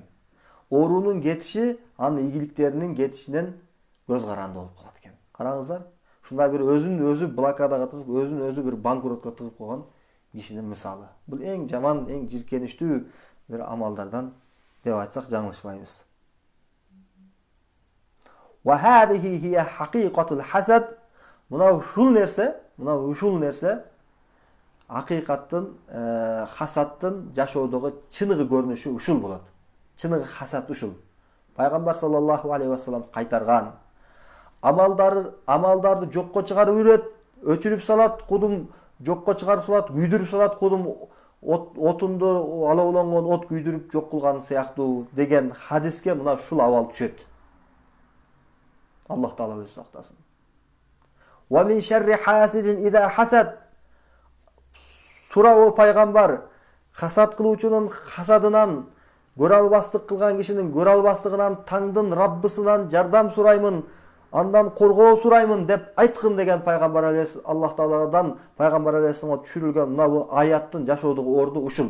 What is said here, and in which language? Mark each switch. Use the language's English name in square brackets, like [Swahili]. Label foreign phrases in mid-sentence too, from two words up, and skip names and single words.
[Kyrgyz] Оорунун кетиши анын ийгиликтеринин кетишинен көз каранды болуп калат экен. Караңыздар, ушундай бир өзүн өзү блокадага тыгып, өзүн өзү бир банкротко тыгып койгон кишинин мисалы. Бул эң жаман, эң жиркеничтүү бир амалдардан деп айтсак жаңылышпайбыз. [Arabic] وهذه هي حقيقة الحسد. [Kyrgyz] Мына ушул нерсе акыйкаттын, хасаттын жашоодогу чыныгы көрүнүшү ушул болот. Чыныгы хасат ушул. Пайгамбар [Arabic] صلى الله عليه وسلم [Kyrgyz] кайтарган. Амалдарды жокко чыгарып үрөт, өчүрүп салат, кудум жокко чыгарып салат, күйдүрүп салат, кудум отунду алауланган от күйдүрүп жок кылган сыяктуу деген хадиске мына ушул абал түшөт. Аллах таала өзү сактасын. [Arabic] ومن شر حاسد إذا حسد. [Kyrgyz] Сурабы пайгамбар хасад кылуучунун хасадынан, көрө албастык кылган кишинин көрө албастыгынан, таңдын Раббысынан жардам сураймын, андан коргоо сураймын деп айткын деген пайгамбар Аллах Тааладан пайгамбар алейхиссаламга түшүрүлгөн мына бу аяттын жашоодогу орду ушул.